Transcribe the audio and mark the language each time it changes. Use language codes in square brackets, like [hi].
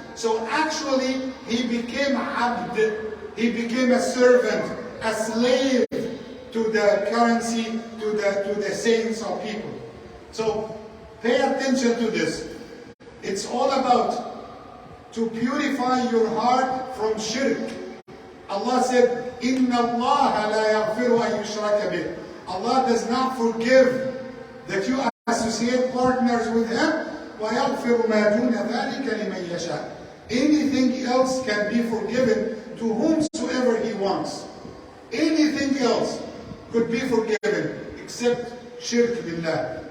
[en] So actually, he became abd. He became a servant, a slave to the currency, to the sayings of people. So pay attention to this. It's all about to purify your heart from shirk. Allah said, [ar] إِنَّ اللَّهَ لَا يَغْفِرُ أَن يُشْرَكَ بِهِ. [en] Allah does not forgive that you associate partners with Him. [ar] وَيَغْفِرُ مَا دُونَ ذَلِكَ لِمَنْ يَشَاءُ. [en] Anything else can be forgiven to whomsoever He wants. Anything else could be forgiven except shirk billah.